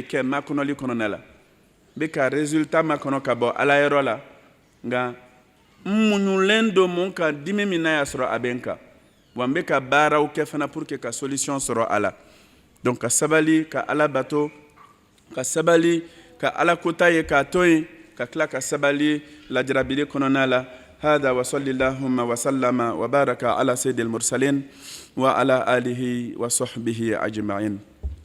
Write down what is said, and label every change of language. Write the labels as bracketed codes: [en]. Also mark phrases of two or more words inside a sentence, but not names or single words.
[bm] kɛ makɔnɔli kɔnɔna la n bɛ ka résultat makɔnɔ ka bɔ Ala yɔrɔ la nka n muɲulen don mun kan dimi min na y'a sɔrɔ a bɛ n kan wa n bɛ ka baaraw kɛ fana [fr] pour que [bm] ka solution sɔrɔ a la donc ka sabali ka Ala bato ka sabali ka Ala kota ye k'a to yen ka tila ka sabali lajarabili kɔnɔna la hada [ar] وصلى اللهم وسلم وبارك على سيد المرسلين وعلى آله وصحبه أجمعين